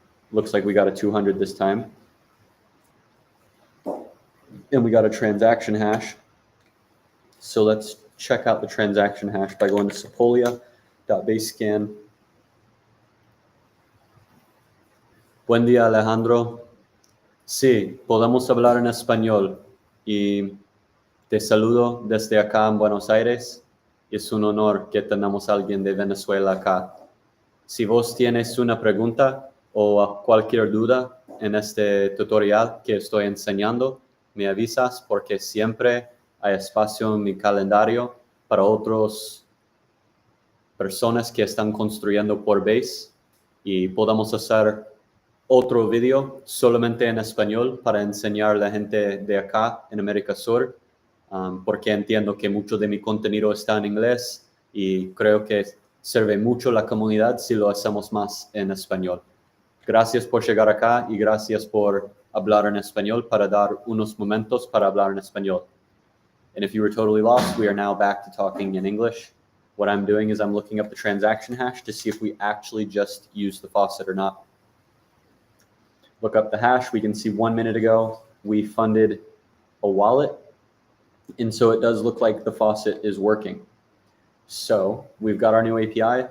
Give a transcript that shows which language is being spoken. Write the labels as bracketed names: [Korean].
[English] Looks like we got a 200 this time. And we got a transaction hash. So let's check out the transaction hash by going to sepolia.basescan. [Spanish] Buen día, Alejandro. Sí, podemos hablar en español. Y te saludo desde acá en Buenos Aires. Es un honor que tenemos a alguien de Venezuela acá. Si vos tienes una pregunta o cualquier duda en este tutorial que estoy enseñando, me avisas porque siempre hay espacio en mi calendario para otras personas que están construyendo por Base y podamos hacer otro video solamente en español para enseñar a la gente de acá en América Sur, porque entiendo que mucho de mi contenido está en inglés y creo que sirve mucho la comunidad si lo hacemos más en español. Gracias por llegar acá y gracias por hablar en español para dar unos momentos para hablar en español. [English] And if you were totally lost, we are now back to talking in English. What I'm doing is I'm looking up the transaction hash to see if we actually just used the faucet or not. Look up the hash. We can see 1 minute ago, we funded a wallet. And so it does look like the faucet is working. So we've got our new API.